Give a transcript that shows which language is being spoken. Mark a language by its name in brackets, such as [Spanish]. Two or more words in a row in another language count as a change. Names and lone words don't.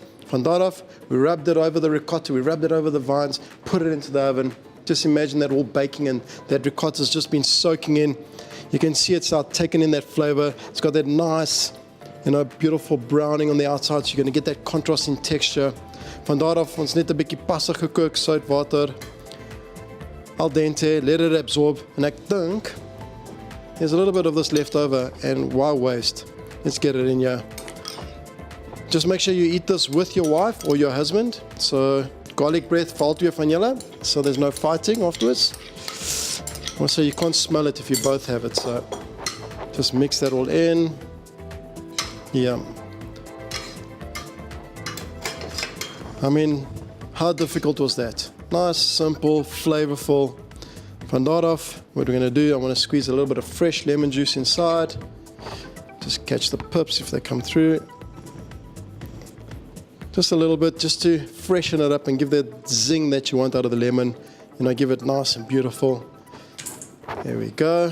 [Afrikaans] Van daar af, [English] we rubbed it over the ricotta, we rubbed it over the vines, put it into the oven. Just imagine that all baking and that ricotta's just been soaking in. You can see it's out taking in that flavor. It's got that nice, beautiful browning on the outside, so you're going to get that contrast in texture. [Afrikaans] Van daar af, ons net 'n bietjie pasta gekook, sout water, [Italian] al dente, [English] let it absorb. And [Afrikaans] ek dink [English] there's a little bit of this left over, and why waste? Let's get it in here. Just make sure you eat this with your wife or your husband. So garlic breath [Afrikaans] val twee van julle, [English] so there's no fighting afterwards. Also, you can't smell it if you both have it, so just mix that all in. Yum. I mean, how difficult was that? Nice, simple, flavorful. [Afrikaans] Van daar af, [English] what we're going to do, I want to squeeze a little bit of fresh lemon juice inside. Just catch the pips if they come through. Just a little bit, just to freshen it up and give that zing that you want out of the lemon. Give it nice and beautiful. There we go.